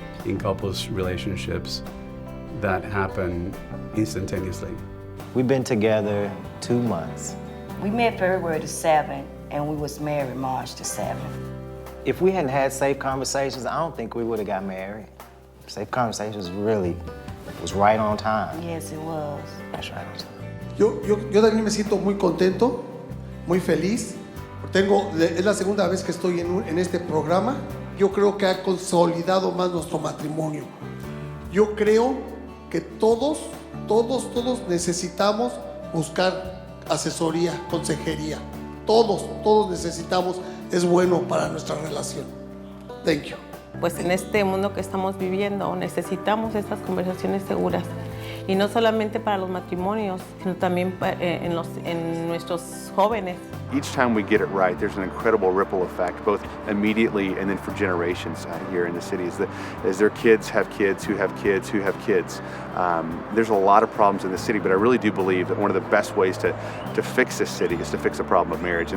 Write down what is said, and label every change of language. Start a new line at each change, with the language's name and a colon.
English: in couples relationships that happen instantaneously. We've been together 2 months. We met February the 7th, and we was married March the 7th. If we hadn't had safe conversations, I don't think we would have got married. Safe conversations really was right on time. Yes, it was. That's right on time.
Spanish: Yo también me siento muy contento, muy feliz. Es la segunda vez que estoy en este programa. Yo creo que ha consolidado más nuestro matrimonio. Yo creo que todos necesitamos buscar asesoría, consejería. Todos necesitamos, es bueno para nuestra relación.
English: Thank you.
Spanish: Pues en este mundo que estamos viviendo necesitamos estas conversaciones seguras. Y no solamente para los matrimonios, sino también en nuestros jóvenes.
English: Each time we get it right, there's an incredible ripple effect, both immediately and then for generations here in the city. As their kids have kids who have kids who have kids. There's a lot of problems in the city, but I really do believe that one of the best ways to fix this city is to fix the problem of marriage.